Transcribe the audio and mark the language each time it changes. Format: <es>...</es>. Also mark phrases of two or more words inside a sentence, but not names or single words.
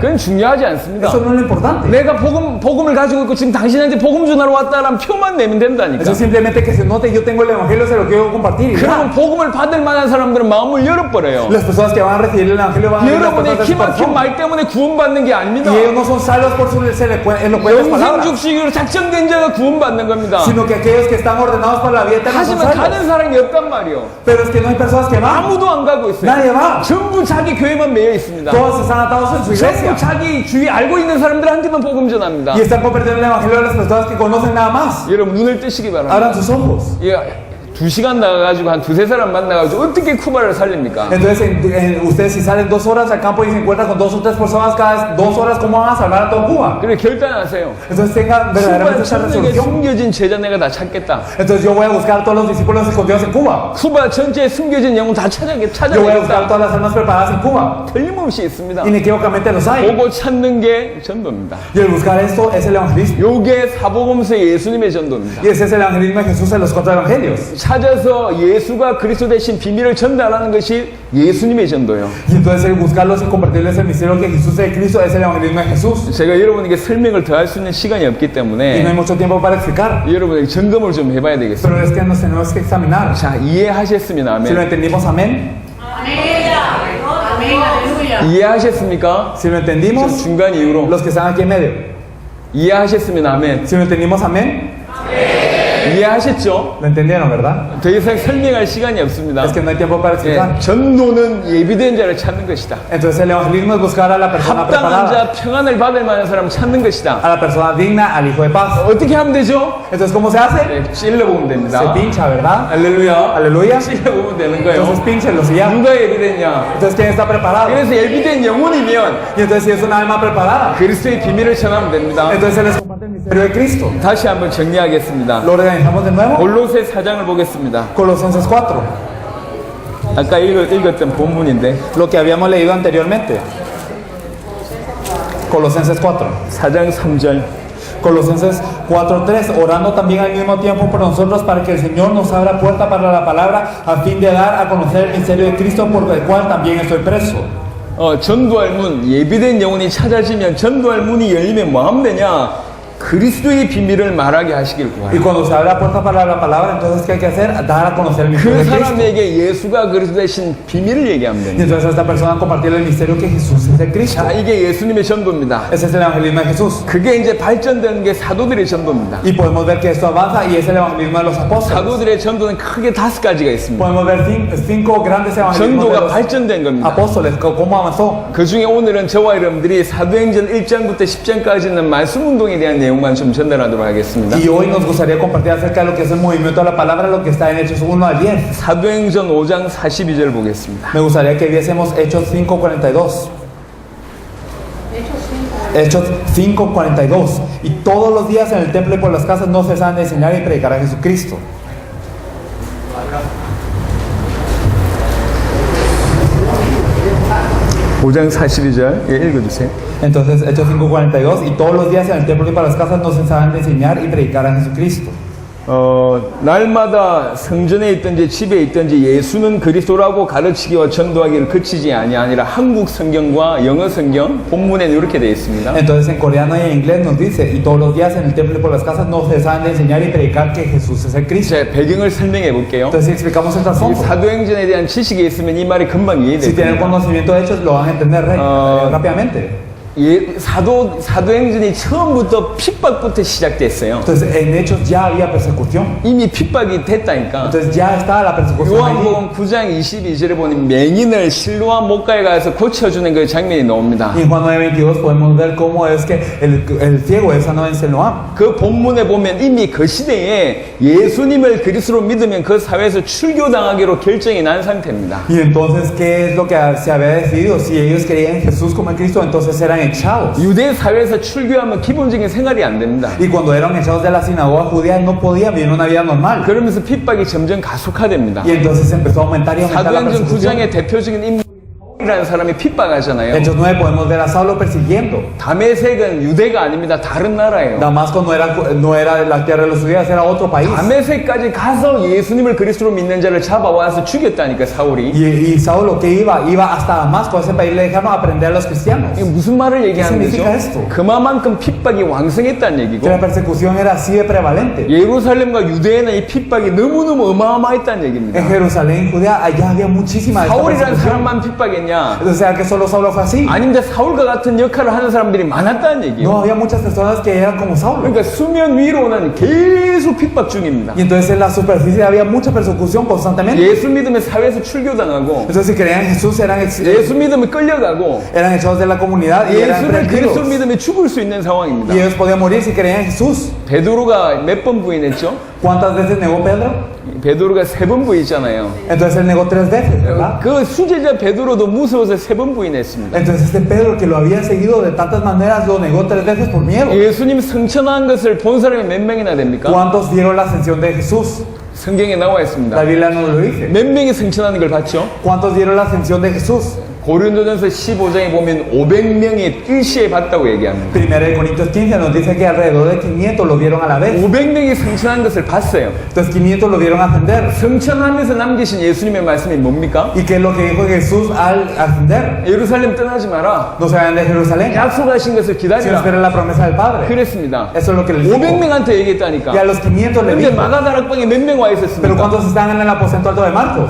<ko>그건 중요하지 않습니다.</ko> <es>Eso no es lo importante.</es> <ko>내가 복음을 가지고 있고 지금 당신한테 복음 전하러 왔다라는 표만 내면 된다니까.</ko> <es>Eso simplemente que se note, yo tengo el evangelio, se lo quiero compartir. Y</es> <ko>그러면</ko> <es>ya.</es> <ko>복음을 받을 만한 사람들은 마음을 열어버려요.</ko> <es>Las personas que van a recibir el evangelio van a abrir las</es> <ko>여러분의</ko> <es>puertas de su</es> <ko>기막힌</ko> <es>corazón.</es> <ko>말 때문에 구원받는 게 아닙니다.</ko> <es>Y ellos no son salvos por sus elocuentes palabras,</es> <ko>영생죽식으로 작정된 자가 구원받는 겁니다.</ko> <es>sino que aquellos que están están ordenados para la vida eterna son</es> <ko>하지만</ko> <es>salvos.</es> <ko>가는 사람이 없단 말이요.</ko> <es>Pero es que no hay personas que van.</es> <ko>아무도 안 가고 있어요.</ko> <es>Nadie va.</es> <ko>전부 자기 교회만 매여 있습니다.</ko> <es>Todos están atados en su iglesia.</es> <ko>전부 자기 주위 알고 있는 사람들한테만 복음 전합니다.</ko> <es>Y están compartiendo el evangelio a las personas que conocen nada más.</es> <ko>여러분 눈을 뜨시기 바랍니다.</ko> <es>Abran sus ojos.</es> <ko>예, 2시간 나가가지고 한 두세 사람 만나가지고 어떻게 쿠바를 살립니까?</ko> <es>Entonces, ustedes si salen 2 horas al campo y se encuentran con 2 o 3 personas cada 2 horas, ¿cómo van a salvar a toda Cuba?</es> <ko>그래 결단하세요.</ko> <es>Entonces tengan verdaderamente</es> <ko>쿠바</ko> <es>esa</es> <ko>전역에</ko> <es>resolución.</es> <ko>숨겨진 제자 내가 다 찾겠다.</ko> <es>Entonces yo voy a buscar a todos los discípulos escondidos en Cuba.</es> <ko>쿠바 전체에 숨겨진 영혼 다</ko> <es>Yo voy a buscar a</es> <ko>찾아내겠다.</ko> <es>todas las almas preparadas en Cuba.</es> <ko>틀림없이 있습니다.</ko> <es>Inequívocamente los hay.</es> <ko>보고 찾는 게 전도입니다.</ko> <es>Y el buscar esto es el evangelismo.</es> <ko>요게 사복음서의 예수님의 전도입니다.</ko> <es>Y ese es el evangelismo de Jesús en los 4 evangelios.</es> <ko>찾아서 예수가 그리스도 대신 비밀을 전달하는 것이 예수님의 전도예요.</ko> <es>Y entonces el buscarlos y compartirles el misterio que Jesús es Cristo es el evangelismo de Jesús.</es> <ko>제가 여러분에게 설명을 더 할 수 있는 시간이 없기</ko> <es>Y no hay</es> <ko>때문에</ko> <es>mucho tiempo para explicar.</es> <ko>여러분에게 점검을 좀 해봐야 되겠습니다.</ko> <es>Pero es que nos tenemos que examinar.</es> <ko>자, 이해하셨으면</ko> <es>Si lo</es> <ko>아멘.</ko> <es>entendimos, amén. Amén, aleluya.</es> <ko>이해하셨습니까?</ko> <es>Si lo</es> <ko>저</ko> <es>entendimos,</es> <ko>중간 이후로</ko> <es>los que están aquí en medio.</es> <ko>이해하셨으면 아멘.</ko> <es>Si lo entendimos, amén.</es> <ko>이해하셨죠?</ko> <es>Lo entendieron, ¿verdad?</es> <ko>더 이상 설명할 시간이 없습니다.</ko> <es>Es que no hay tiempo para explicar.</es> <ko>예, 전도는 예비된 자를 찾는 것이다.</ko> <es>Entonces el evangelismo es buscar a la persona</es> <ko>합당한</ko> <es>preparada,</es> <ko>자, 평안을 받을 만한 사람을 찾는 것이다.</ko> <es>a la persona digna, al hijo de paz.</es> <ko>어떻게 하면 되죠?</ko> <es>Entonces, ¿cómo se hace?</es> <ko>예, 찔러보면 됩니다.</ko> <es>Se pincha, ¿verdad?</es> <ko>할렐루야.</ko> <es>Aleluya.</es> <ko>찔러보면 되는 거예요.</ko> <es>Entonces, pínchenlos y ya.</es> <ko>누가 예비됐냐?</ko> <es>Entonces, ¿quién está preparado?</es> <ko>그래서 예비된 영혼이면</ko> <es>Y entonces, si es una alma preparada,</es> <ko>그리스도의 비밀을 전하면 됩니다.</ko> <es>entonces se les comparte el misterio de Cristo.</es> <ko>다시 한번 정리하겠습니다.</ko> <es>Lo organizamos de nuevo.</es> <ko>골로새 4장을 보겠습니다.</ko> <es>Colosenses 4.</es> <ko>아까 읽었던 본문인데</ko> <es>Lo que habíamos leído anteriormente. Colosenses 4.</es> <ko>4장 3절.</ko> <es>Colosenses 4:3, orando también al mismo tiempo por nosotros para que el Señor nos abra puerta para la palabra a fin de dar a conocer el misterio de Cristo por el cual también estoy preso.</es> <ko>전도할 문, 예비된 영혼이 찾아지면 전도할 문이 열리면 뭐 하면 되냐? 그리스도의 비밀을 말하게 하시길</ko> <es>Y</es> <ko>구하라.</ko> <es>cuando se abre la puerta para la palabra, entonces ¿qué hay que hacer? Dar a conocer el misterio</es> <ko>그</ko> <es>de Cristo.</es> <ko>사람에게 예수가 그리스도 대신 비밀을 얘기하면</ko> <es>Y</es> <ko>됩니다.</ko> <es>entonces a esta persona compartir el misterio que Jesús es el Cristo.</es> <ko>자, 이게 예수님의 전도입니다.</ko> <es>Ese es el evangelismo de Jesús.</es> <ko>그게 이제 발전되는 게 사도들의 전도입니다.</ko> <es>Y podemos ver que esto avanza y es el evangelismo de los apóstoles.</es> <ko>사도들의 전도는 크게 5가지가 있습니다.</ko> <es>Podemos ver 5 grandes evangelismos de</es> <ko>전도가</ko> <es>los</es> <ko>발전된 겁니다.</ko> <es>apóstoles, cómo avanzó.</es> <ko>그 중에 오늘은 저와 여러분들이 사도행전 1장부터 10장까지는 말씀 운동에 대한 내용만 좀 전달하도록 하겠습니다.</ko> <es>Y hoy nos gustaría compartir acerca de lo que es el movimiento de la palabra, lo que está en Hechos 1 al 10.</es> <ko>사도행전 5장 42절 보겠습니다.</ko> <es>Me gustaría que viésemos Hechos 5:42. Hechos 5:42. Y todos los días en el templo y por las casas no cesaban de enseñar y predicar a Jesucristo.</es> <ko>오장 42절 읽어주세요.</ko> <es>Entonces, Hechos 5:42. Y todos los días en el templo y por las casas no cesaban de enseñar y predicar a Jesucristo.</es> <ko>날마다 성전에 있든지 집에 있든지 예수는 그리스도라고 가르치기와 전도하기를 그치지 아니라 한국 성경과 영어 성경 본문에는 이렇게 되어 있습니다.</ko> <es>Entonces, en coreano y en inglés nos dice: y todos los días en el templo y por las casas no cesaban de enseñar y predicar que Jesús es el Cristo.</es> <ko>제 배경을 설명해 볼게요.</ko> <es>Entonces, si explicamos el</es> <ko>이</ko> <es>trasfondo,</es> <ko>사도행전에 대한 지식이 있으면 이 말이 금방</ko> <es>si</es> <ko>이해될</ko> <es>tienen</es> <ko>겁니다.</ko> <es>conocimiento de hechos, lo van a entender rápidamente.</es> <ko>사도행전이 처음부터 핍박부터 시작됐어요.</ko> <es>Entonces, en hechos ya había persecución.</es> <ko>이미 핍박이 됐다니까.</ko> <es>Entonces, ya estaba la persecución allí.</es> <ko>요한복음 9장 22절에 보니 맹인을 실로암 못가에 가서 고쳐주는 그 장면이 나옵니다.</ko> <es>Y en Juan 9:22 podemos ver cómo es que el ciego es sanado en Siloam.</es> <ko>그 본문에 보면 이미 그 시대에 예수님을 그리스도로 믿으면 그 사회에서 출교당하기로 결정이 난 상태입니다.</ko> <es>Y entonces, ¿qué es lo que se había decidido? Si ellos creían en Jesús como el Cristo, entonces eran echados.</es> <ko>유대 사회에서 출교하면 기본적인 생활이 안 됩니다.</ko> <es>Y cuando eran echados de la sinagoga judía, no podían vivir una vida normal.</es> <ko>그러면서 핍박이 점점 가속화됩니다.</ko> <es>Y entonces empezó a aumentar y aumentar la</es> <ko>사도행전</ko> <es>persecución.</es> <ko>9장의 대표적인 인물이라는 사람이 핍박하잖아요.</ko> <es>Hechos 9 podemos ver a Saulo persiguiendo.</es> <ko>다메섹은 유대가 아닙니다. 다른 나라예요.</ko> <es>Damasco no era la tierra de los judíos, era otro país.</es> <ko>다메섹까지 가서 예수님을 그리스도로 믿는 자를 잡아와서 죽였다니까 사울이.</ko> <es>Y Saulo que iba hasta Damasco, a ese país, le dejaron aprender a los cristianos.</es> <ko>이게 무슨 말을 얘기하는 거죠?</ko> <es>significa esto?</es> <ko>그만큼 핍박이 왕성했다는 얘기고</ko> <es>Que la persecución era así de prevalente.</es> <ko>예루살렘과 유대에는 이 핍박이 너무너무 어마어마했다는 얘기입니다.</ko> <es>En Jerusalén, Judea, allá había muchísima de esta</es> <ko>사울이라는</ko> <es>persecución.</es> <ko>사람만 핍박했냐? 그랬냐?</ko> <es>Entonces, ¿será que solo Saulo fue así?</es> <ko>아닌데 사울과 같은 역할을 하는 사람들이 많았다는 얘기예요.</ko> <es>No, había muchas personas que eran como Saulo.</es> <ko>그러니까 수면 위로는 계속 핍박 중입니다.</ko> <es>Y entonces en la superficie había mucha persecución constantemente.</es> <ko>예수 믿으면 사회에서 출교당하고</ko> <es>Entonces, si creían en Jesús,</es> <ko>예수 믿으면 끌려가고</ko> <es>eran echados de la comunidad y eran</es> <ko>예수를 그리스도</ko> <es>prendidos.</es> <ko>믿으면 죽을 수 있는 상황입니다.</ko> <es>Y ellos podían morir si creían en Jesús.</es> <ko>베드로가 몇 번 부인했죠?</ko> <es>¿Cuántas veces negó Pedro?</es> <ko>베드로가 3번 부인했잖아요.</ko> <es>Entonces él negó 3 veces, ¿verdad?</es> <ko>그 수제자 베드로도 무서워서 3번 부인했습니다.</ko> <es>Entonces este Pedro, que lo había seguido de tantas maneras, lo negó 3 veces por miedo.</es> <ko>예수님 승천한 것을 본 사람이 몇 명이나 됩니까?</ko> <es>¿Cuántos vieron la ascensión de Jesús?</es> <ko>성경에 나와 있습니다.</ko> <es>La Biblia nos lo dice.</es> <ko>몇 명이 승천하는 걸 봤죠?</ko> <es>¿Cuántos vieron la ascensión de Jesús?</es> <ko>고린도전서 15장에 보면 500명이 일시에 봤다고 얘기합니다.</ko> <es>Primera de Corintios 15 nos dice que alrededor de 500 lo vieron a la vez.</es> <ko>500명이 승천한 것을 봤어요.</ko> <es>Entonces 500 lo vieron ascender.</es> <ko>승천하면서 남기신 예수님의 말씀이 뭡니까?</ko> <es>¿Y qué es lo que dijo Jesús al ascender?</es> <ko>예루살렘 떠나지 마라.</ko> <es>No se vayan de Jerusalén,</es> <ko>약속하신 것을</ko> <es>sino</es> <ko>기다리라.</ko> <es>esperen la promesa del Padre.</es> <ko>그랬습니다.</ko> <es>Eso es lo que les dijo.</es> <ko>500명한테</ko> <es>Y</es> <ko>얘기했다니까.</ko> <es>a los 500 le</es> <ko>근데</ko> <es>dijo.</es> <ko>마가다락방에 몇 명 와</ko> <es>Pero</es> <ko>있었습니까?</ko> <es>¿cuántos están en el aposento alto de Marcos?</es>